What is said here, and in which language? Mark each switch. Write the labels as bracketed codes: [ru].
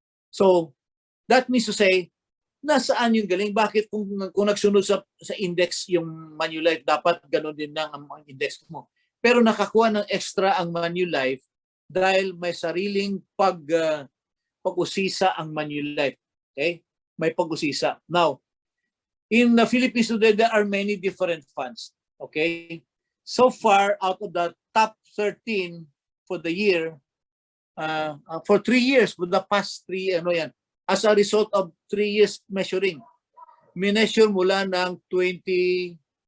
[tl] So, [en] that means to say, [tl] nasaan yung galing? Bakit kung nagsunod sa index yung Manulife, dapat ganun din na ang index mo. Pero nakakuha ng extra ang Manulife dahil may sariling pag-usisa ang Manulife. Okay? May pag-usisa. [en] Now, in the Philippines today, there are many different funds. Okay? So far, out of the top 13 for the year, for 3 years, for the past 3, as a result of 3 years measuring, [tl] measure mula ng 2020.